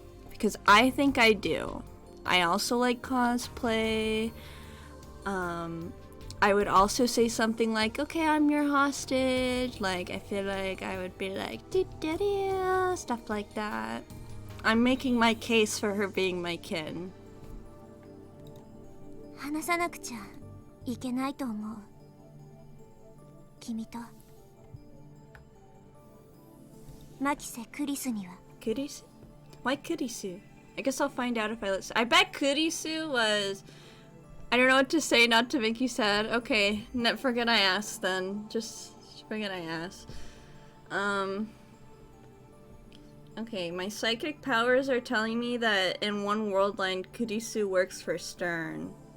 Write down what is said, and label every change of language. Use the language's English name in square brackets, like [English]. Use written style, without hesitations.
[English] Because I think I do. I also like cosplay. I would also say something like, okay, I'm your hostage. Like, I feel like I would be like, stuff like that. I'm making my case for her being my kin. [Japanese] 話さなくちゃいけないと思う。君とマキセ・クリスには。 [English] Kurisu? Why Kurisu? I guess I'll find out if I listen. I bet Kurisu was... I don't know what to say not to make you sad. Okay, forget I asked then. Just forget I asked. Okay, my psychic powers are telling me that in one world line, Kurisu works for Stern.